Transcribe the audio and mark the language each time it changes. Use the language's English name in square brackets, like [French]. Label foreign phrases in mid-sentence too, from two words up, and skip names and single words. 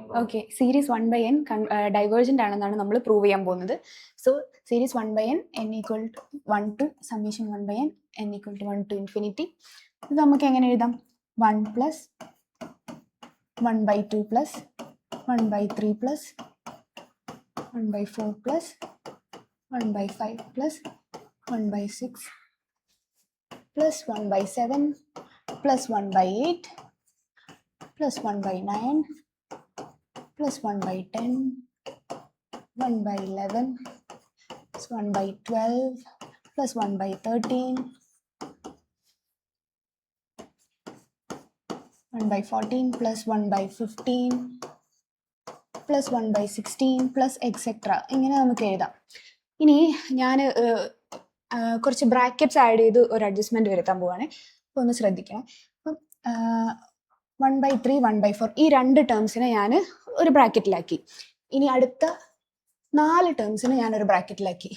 [Malayalam] ഓക്കെ, സീരീസ് 1/n ഡൈവേർജൻ്റ് ആണെന്നാണ് നമ്മൾ പ്രൂവ് ചെയ്യാൻ പോകുന്നത്. [English] so series 1/n n = 1 to summation 1/n n = 1 to infinity. ഇത് നമുക്ക് എങ്ങനെ എഴുതാം? 1 plus 1/2 plus 1/3 plus 1/4 plus 1/5 plus 1/6 plus 1/7 plus 1/8 plus 1/9 plus 1/10 1/11 plus 1/12 plus 1/13 1/14 plus 1/15 plus 1/16 plus etc. [Malayalam] ഇങ്ങനെ നമുക്ക് എഴുതാം. ഇനി ഞാൻ കുറച്ച് ബ്രാക്കറ്റ്സ് ആഡ് ചെയ്ത് ഒരു അഡ്ജസ്റ്റ്മെന്റ് വരുത്താൻ പോവാണ്. അപ്പോൾ ഒന്ന് ശ്രദ്ധിക്കണം. അപ്പം 1/3 1/4 ഈ രണ്ട് ടേംസിനെ ഞാൻ ഒരു ബ്രാക്കറ്റിലാക്കി. ഇനി അടുത്ത 4 ടേംസിനെ ഞാനൊരു ബ്രാക്കറ്റിലാക്കി.